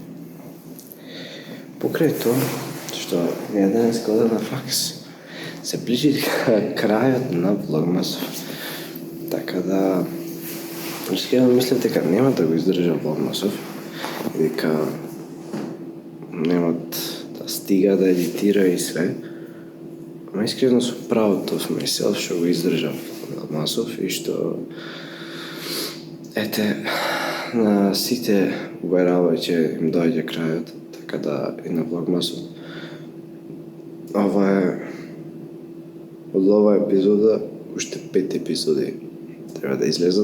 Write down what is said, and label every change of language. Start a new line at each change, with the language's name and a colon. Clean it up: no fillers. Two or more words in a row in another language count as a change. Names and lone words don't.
Macedonian: Покрај тоа, што ја денес ода на факс, се ближи крајот на Влогмасов. Така да, искрено мислам дека нема да го издржа Влогмасов, дека немат да стига да едитира и све. Ама искрено сум
English: proud of myself
Macedonian: што го издржав Влогмасов и што на сите уверавајќи им доаѓа крајот, така да и на Влогмасов. Од оваа епизода уште 5 епизоди треба да излезат.